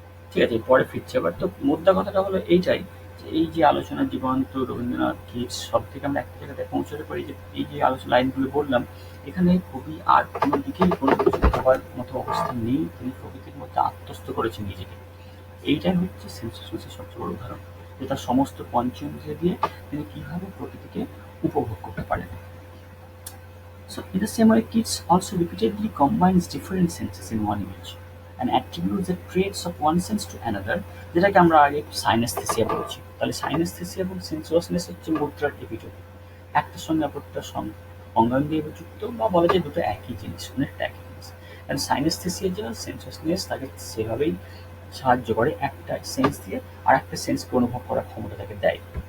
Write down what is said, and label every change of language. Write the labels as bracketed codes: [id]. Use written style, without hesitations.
[bn] ঠিক আছে, পরে ফিরছি আবার। তো মোদ্দা কথাটা হলো এইটাই, যে এই যে আলোচনার জীবন্ত রবীন্দ্রনাথ, কিটস সব থেকে আমরা একটা জায়গাতে পৌঁছতে পারি, যে এই যে আলোচনা লাইনগুলো বললাম, এখানে কবি আর কোনো দিকেই কোনো কিছু ভাবার মতো অবস্থা নেই। তিনি প্রকৃতির মধ্যে আত্মস্থ করেছেন নিজেকে। এইটাই হচ্ছে সেন্সুয়াসনেসের সবচেয়ে বড় উদাহরণ, যে তার সমস্ত পঞ্চেন্দ্রিয় দিয়ে তিনি কিভাবে প্রকৃতিকে উপভোগ করতে পারেন। [en] So, in the same way, Keats also repeatedly combines different senses in one image and attributes the traits of one sense to another, [bn] যেটাকে আমরা আগে সাইনেস্থেসিয়া বলেছি। তাহলে সাইনেস্থেসিয়া এবং সেন্সুয়াসনেস হচ্ছে মুদ্রার এপিটোপি। একটার সঙ্গে অপরটার অঙ্গাঙ্গিভাবে যুক্ত, বা বলা যায় দুটো একই জিনিস, অনেকটা একই জিনিস। কারণ সাইনেস্থেসিয়ার জন্য সেন্সুয়াসনেস তাকে সেভাবেই সাহায্য করে, একটা সেন্স দিয়ে আর একটা সেন্সকে অনুভব করার ক্ষমতা তাকে দেয়।